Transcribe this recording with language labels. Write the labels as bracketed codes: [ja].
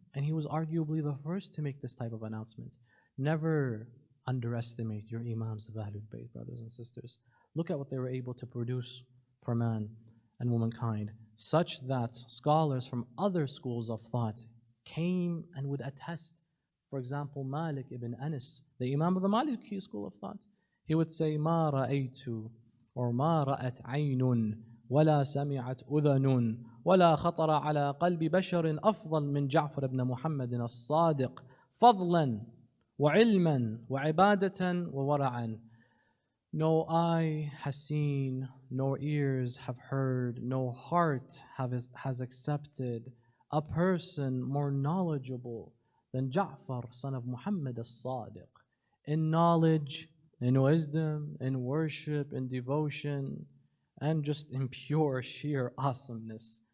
[en] And he was arguably the first to make this type of announcement. Never underestimate your Imams of Ahlul Bayt, brothers and sisters. Look at what they were able to produce for man and womankind, such that scholars from other schools of thought came and would attest. For example, Malik ibn Anas, the Imam of the Maliki school of thought, he would say, [ar] مَا رَأَيْتُ or ما رأت عين ولا سمعت أذن ولا خطر على قلب بشر أفضل من جعفر بن محمد الصادق فضلا وعلما وعبادة وورعا. [en] No eye has seen, no ears have heard, no heart has accepted a person more knowledgeable than Ja'far, son of Muhammad as-Sadiq, in knowledge, in wisdom, in worship, in devotion, and just in pure, sheer awesomeness.